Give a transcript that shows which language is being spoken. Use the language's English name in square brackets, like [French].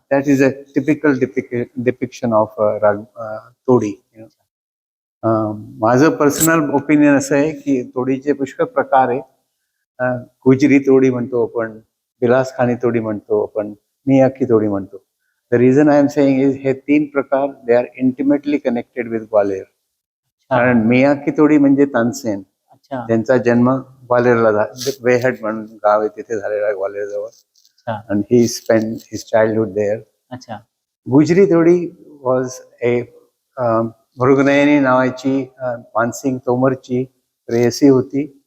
[English] That is a typical depiction of raag Todi. [Marathi] माझं पर्सनल ओपिनियन असं आहे की तोडीचे पुष्कळ प्रकार आहे. गुजरी तोडी म्हणतो आपण, बिलासखानी तोडी म्हणतो आपण, मियाकी तोडी म्हणतो. [English] The reason I am saying is [Marathi] हे तीन प्रकार [English] they are intimately connected with Gwalior. [Marathi] कारण मियाकी तोडी म्हणजे तानसेन, त्यांचा जन्म ग्वाल्हेरला, वेहट म्हणून गाव आहे तिथे झालेला आहे ग्वाल्हेर जवळ, [English] and he spent his childhood there. [Marathi] अच्छा. गुजरी तोडी [English] was a [Marathi] मृगनयनी नावाची मानसिंग तोमरची प्रेयसी होती.